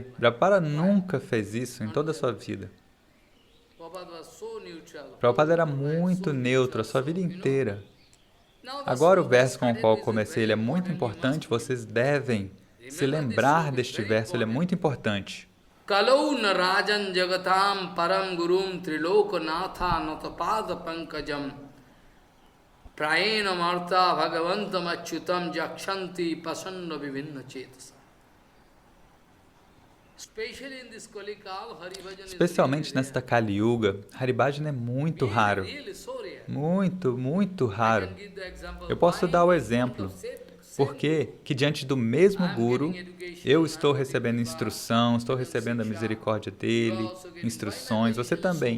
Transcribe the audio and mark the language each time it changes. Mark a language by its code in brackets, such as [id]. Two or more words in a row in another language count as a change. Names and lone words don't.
[pt] Prabhupada nunca fez isso em toda a sua vida. Prabhupada era muito neutro a sua vida inteira. Agora o verso com o qual eu comecei, ele é muito importante, vocês devem se lembrar deste verso, ele é muito importante. [sa] Kalau narajan jagatam param gurum trilokanatha natapada pankajam prayena marta bhagavantam achyutam jakshanti pasanna vivinna cetasa. [pt] Especialmente nesta Kali Yuga, Haribhajana é muito raro. Muito, muito raro. Eu posso dar o exemplo. Porque que diante do mesmo Guru, eu estou recebendo instrução, estou recebendo a misericórdia dele, instruções, você também.